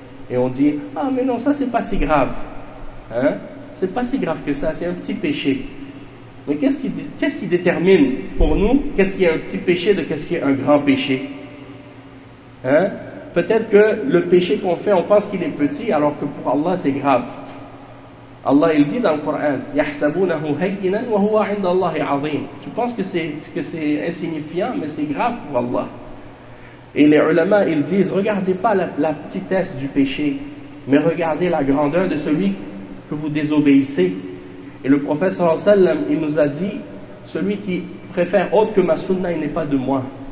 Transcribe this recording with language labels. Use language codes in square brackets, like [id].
[fr] Et on dit, ah mais non, ça c'est pas si grave. Hein? C'est pas si grave que ça, c'est un petit péché. Mais qu'est-ce qui détermine pour nous qu'est-ce qui est un petit péché de qu'est-ce qui est un grand péché? Hein? Peut-être que le péché qu'on fait, on pense qu'il est petit, alors que pour Allah c'est grave. Allah, il dit dans le Coran, [ar] يَحْسَبُونَهُ هَيِّنًا وَهُوَ عِنْدَ اللَّهِ عَظِيمٌ. [fr] Tu penses que c'est insignifiant, mais c'est grave pour Allah. Et les ulama, ils disent, regardez pas la petitesse du péché, mais regardez la grandeur de celui que vous désobéissez. Et le prophète sallallahu alayhi wa sallam, il nous a dit, celui qui préfère autre que ma sunna, il n'est pas de moi.